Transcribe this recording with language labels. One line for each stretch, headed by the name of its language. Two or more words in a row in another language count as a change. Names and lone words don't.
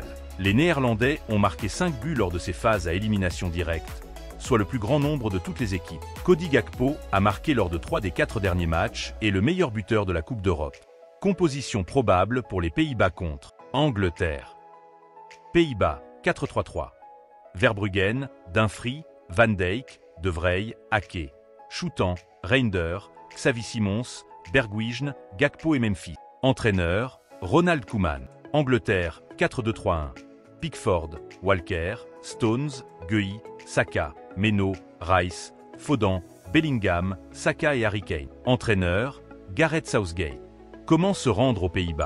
French: Les Néerlandais ont marqué 5 buts lors de ces phases à élimination directe, soit le plus grand nombre de toutes les équipes. Cody Gakpo a marqué lors de 3 des 4 derniers matchs et le meilleur buteur de la Coupe d'Europe. Composition probable pour les Pays-Bas contre Angleterre. Pays-Bas, 4-3-3. Verbruggen, Dumfries, Van Dijk, De Vrij, Ake, Choutan, Reinders, Xavi Simons, Bergwijn, Gakpo et Memphis. Entraîneur, Ronald Koeman. Angleterre, 4-2-3-1. Pickford, Walker, Stones, Guehi, Saka, Meno, Rice, Foden, Bellingham, Saka et Harry Kane. Entraîneur, Gareth Southgate. Comment se rendre aux Pays-Bas?